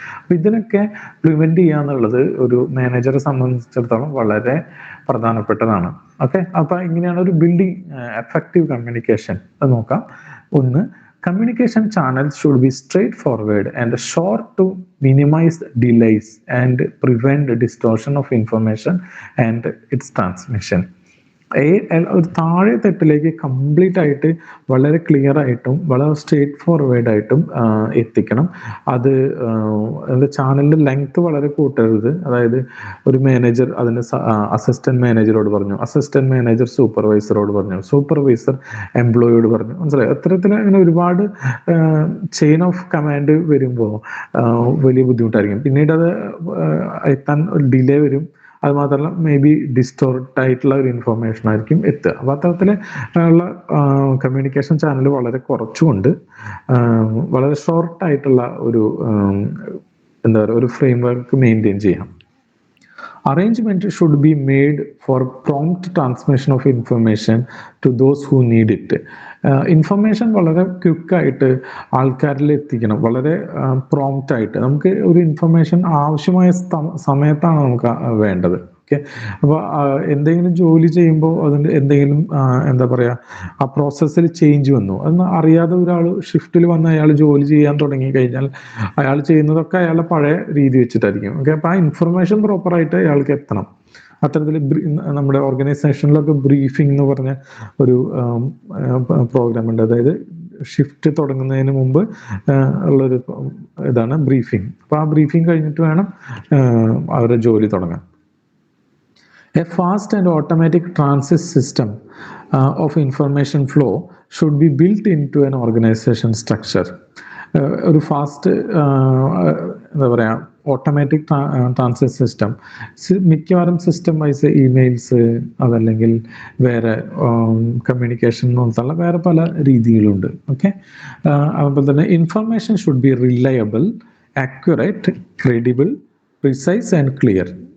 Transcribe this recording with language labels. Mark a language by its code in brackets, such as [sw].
[ml] അപ്പൊ ഇതിനൊക്കെ പ്രിവെന്റ് ചെയ്യാന്നുള്ളത് ഒരു മാനേജറെ സംബന്ധിച്ചിടത്തോളം വളരെ പ്രധാനപ്പെട്ടതാണ്. ഓക്കെ, അപ്പൊ ഇങ്ങനെയാണ് ഒരു ബിൽഡിംഗ് എഫക്റ്റീവ് കമ്മ്യൂണിക്കേഷൻ നോക്കാം. [en] ഒന്ന്, communication channels should be straightforward and short to minimize delays and prevent distortion of information and its transmission. [ml] ഒരു താഴെ തെറ്റിലേക്ക് കംപ്ലീറ്റ് ആയിട്ട് വളരെ ക്ലിയർ ആയിട്ടും വളരെ സ്ട്രേറ്റ് ഫോർവേഡ് ആയിട്ടും എത്തിക്കണം. അത് ചാനലിന്റെ ലെങ്ത് വളരെ കൂട്ടരുത്. അതായത് ഒരു മാനേജർ അതിന് അസിസ്റ്റന്റ് മാനേജറോട് പറഞ്ഞു, അസിസ്റ്റന്റ് മാനേജർ സൂപ്പർവൈസറോട് പറഞ്ഞു, സൂപ്പർവൈസർ എംപ്ലോയിയോട് പറഞ്ഞു, മനസ്സിലായി. അത്തരത്തിൽ അങ്ങനെ ഒരുപാട് ചെയിൻ ഓഫ് കമാൻഡ് വരുമ്പോൾ വലിയ ബുദ്ധിമുട്ടായിരിക്കും. പിന്നീട് അത് എത്താൻ ഡിലേ വരും. അത് മാത്രമല്ല മേ ബി ഡിസ്റ്റോർട്ട് ആയിട്ടുള്ള ഒരു ഇൻഫോർമേഷൻ ആയിരിക്കും എത്തുക. അപ്പൊ അത്തരത്തിൽ ഉള്ള കമ്മ്യൂണിക്കേഷൻ ചാനൽ വളരെ കുറച്ചുകൊണ്ട് വളരെ ഷോർട്ട് ആയിട്ടുള്ള ഒരു എന്താ പറയുക ഒരു ഫ്രെയിം വർക്ക് മെയിൻറ്റെയിൻ ചെയ്യാം. [en] Arrangement should be made for prompt transmission of information to those who need it. [ml] Information വളരെ ക്വിക്കായിട്ട് ആൾക്കാരിൽ എത്തിക്കണം, വളരെ പ്രോംപ്റ്റ് ആയിട്ട്. നമുക്ക് ഒരു ഇൻഫർമേഷൻ ആവശ്യമായ സമയത്താണ് നമുക്ക് വേണ്ടത്. ഓക്കെ, അപ്പോൾ എന്തെങ്കിലും ജോലി ചെയ്യുമ്പോൾ അതിൻ്റെ എന്തെങ്കിലും എന്താ പറയുക, ആ പ്രോസസ്സിൽ ചേഞ്ച് വന്നു, അതൊന്നും അറിയാതെ ഒരാൾ ഷിഫ്റ്റിൽ വന്ന് അയാൾ ജോലി ചെയ്യാൻ തുടങ്ങി കഴിഞ്ഞാൽ അയാൾ ചെയ്യുന്നതൊക്കെ അയാളുടെ പഴയ രീതി വെച്ചിട്ടായിരിക്കും. ഓക്കെ, അപ്പോൾ ആ ഇൻഫർമേഷൻ പ്രോപ്പറായിട്ട് അയാൾക്ക് എത്തണം. അത്തരത്തിൽ നമ്മുടെ ഓർഗനൈസേഷനിലൊക്കെ ബ്രീഫിംഗ് എന്ന് പറഞ്ഞ ഒരു പ്രോഗ്രാം ഉണ്ട്. അതായത് ഷിഫ്റ്റ് തുടങ്ങുന്നതിന് മുമ്പ് ഉള്ളൊരു ഇതാണ് ബ്രീഫിംഗ്. അപ്പോൾ ആ ബ്രീഫിംഗ് കഴിഞ്ഞിട്ട് വേണം അവരുടെ ജോലി തുടങ്ങാൻ. [en] A fast and automatic transit system of information flow should be built into an organization structure. [ml] ഒരു ഫാസ്റ്റ് എന്താ പറയുക, ഓട്ടോമാറ്റിക് ട്രാൻസിറ്റ് സിസ്റ്റം മിക്കവാറും സിസ്റ്റം വൈസ് ഇമെയിൽസ്, അതല്ലെങ്കിൽ വേറെ കമ്മ്യൂണിക്കേഷൻ എന്നുള്ള വേറെ പല രീതികളുണ്ട്. [en] okay, [ml] അതുപോലെ തന്നെ [en] Information should be reliable, accurate, credible, precise and clear.